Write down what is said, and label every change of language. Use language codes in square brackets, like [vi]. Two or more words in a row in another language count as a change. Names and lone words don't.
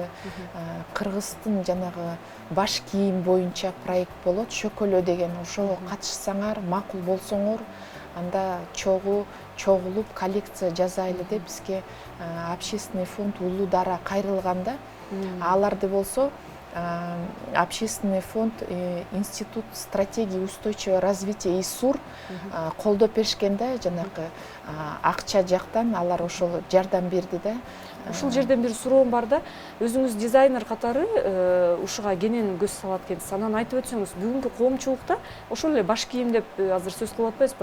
[ky] Кыргыздын жанагы баш кийим боюнча проект болот, Шөкөлө деген. Ошого катышсаңар, макул болсоңор, анда чогулуп коллекция жасайлы деп бизге общественный фонд Улуу Дара кайрылганда, аларды болсо общественный фонд Институт стратегии устойчивого развития ИСУР колдоп беришкен да, жанагы акча жактан алар ошол жардам берди да. Ушул жерден бир суроом бар да, өзүңүз дизайнер катары ушуга кенен көз салат экенсиз. Анан айтып өтсөңүз, бүгүнкү коомчулукта ошол эле баш кийим деп азыр сөз кылып атпайсызбы?